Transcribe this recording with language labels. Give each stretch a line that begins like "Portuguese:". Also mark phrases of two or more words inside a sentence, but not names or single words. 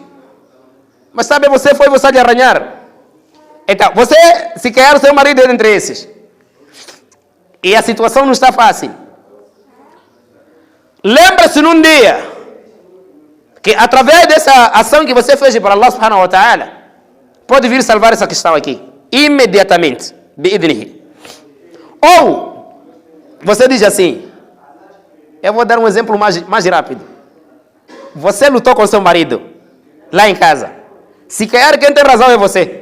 Portuguese: Mas sabe, você lhe arranhar. Então, você, se calhar o seu marido é entre esses. E a situação não está fácil. Lembra-se num dia que através dessa ação que você fez para
Arabic: الله سبحانه وتعالى,
Portuguese: pode vir salvar essa questão aqui. Imediatamente. Bi'idnihi. Ou, você diz assim, eu vou dar um exemplo mais rápido. Você lutou com seu marido, lá em casa. Se calhar quem tem razão é você.